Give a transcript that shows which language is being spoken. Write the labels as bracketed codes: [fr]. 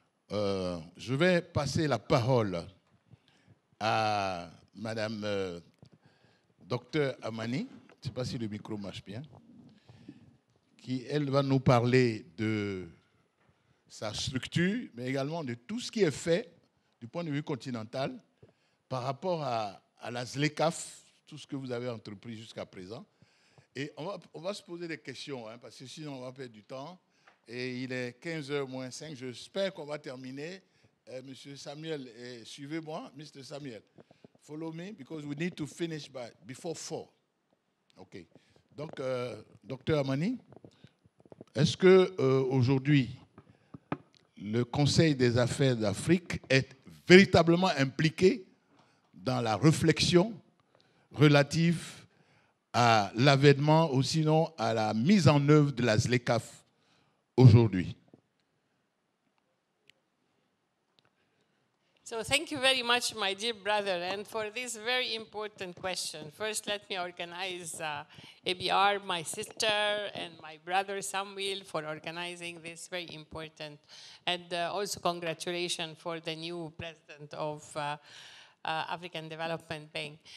[fr] Je vais passer la parole à Madame Dr Amani, je ne sais pas si le micro marche bien, qui, elle, va nous parler de sa structure, mais également de tout ce qui est fait du point de vue continental par rapport à la ZLECAf, tout ce que vous avez entrepris jusqu'à présent. Et on va se poser des questions, hein, parce que sinon on va perdre du temps. Et il est 15h moins 5. J'espère qu'on va terminer. Monsieur Samuel, suivez-moi, Mr. Samuel. [en] Follow me, because we need to finish before 4. OK. [fr] Donc, Dr Amani, est-ce que aujourd'hui, le Conseil des affaires d'Afrique est véritablement impliqué dans la réflexion relative à l'avènement ou sinon à la mise en œuvre de la ZLECAf aujourd'hui? [en] So thank you very much, my dear brother, and for this very important question. First, let me organize ABR, my sister, and my brother Samuel for organizing this very important. And also congratulations for the new president of African Development Bank.